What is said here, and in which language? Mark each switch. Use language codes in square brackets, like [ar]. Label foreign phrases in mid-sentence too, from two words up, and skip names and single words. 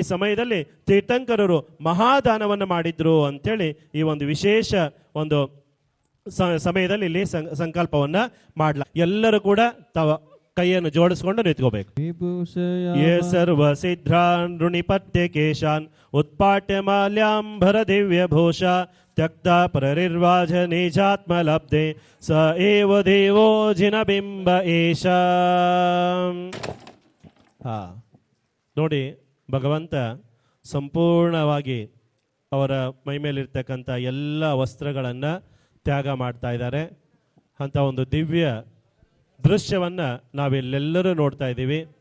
[kn] ಸಮಯದಲ್ಲಿ ತೀರ್ಥಂಕರರು ಮಹಾದಾನವನ್ನು ಮಾಡಿದ್ರು ಅಂತೇಳಿ ಈ ಒಂದು ವಿಶೇಷ ಒಂದು ಸಮಯದಲ್ಲಿ ಇಲ್ಲಿ ಸಂಕಲ್ಪವನ್ನು ಮಾಡಲ ಎಲ್ಲರೂ ಕೂಡ ಕೈಯನ್ನು ಜೋಡಿಸಿಕೊಂಡು ನಿಂತ್ಕೋಬೇಕು [sa] ಯೇ ಸರ್ವ ಸಿದ್ಧಾನ್ ಋಣಿಪತ್ಯ ಕೇಶಾನ್ ಉತ್ಪಾಟ್ಯ ಮಾಲ್ಯಾಂಬರ ದಿವ್ಯ ಭೂಷ त्यक्ता पररिर्वाज निजात्मलब्धे स एव देवो जिनबिंब ಏಷ. [kn] ನೋಡಿ, ಭಗವಂತ ಸಂಪೂರ್ಣವಾಗಿ ಅವರ ಮೈ ಮೇಲಿರ್ತಕ್ಕಂಥ ಎಲ್ಲ ವಸ್ತ್ರಗಳನ್ನು ತ್ಯಾಗ ಮಾಡ್ತಾ ಇದ್ದಾರೆ. ಅಂತ ಒಂದು ದಿವ್ಯ ದೃಶ್ಯವನ್ನು ನಾವೆಲ್ಲೆಲ್ಲರೂ ನೋಡ್ತಾ ಇದ್ದೀವಿ.